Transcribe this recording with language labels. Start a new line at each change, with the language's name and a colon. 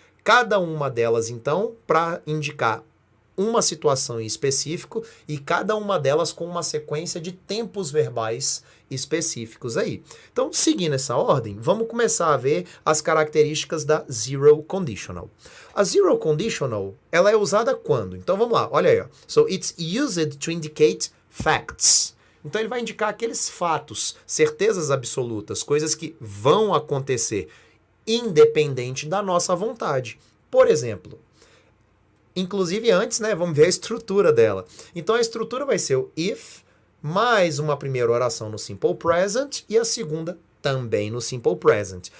Portuguese: Cada uma delas, então, para indicar uma situação em específico e cada uma delas com uma sequência de tempos verbais específicos aí. Então, seguindo essa ordem, vamos começar a ver as características da zero conditional. A zero conditional, ela é usada quando? Então, vamos lá, olha aí. Ó.
English: So, it's used to indicate facts.
Portuguese: Então, ele vai indicar aqueles fatos, certezas absolutas, coisas que vão acontecer, independente da nossa vontade. Por exemplo, inclusive antes, né, vamos ver a estrutura dela. Então, a estrutura vai ser o if, mais uma primeira oração no simple present e a segunda também no simple present.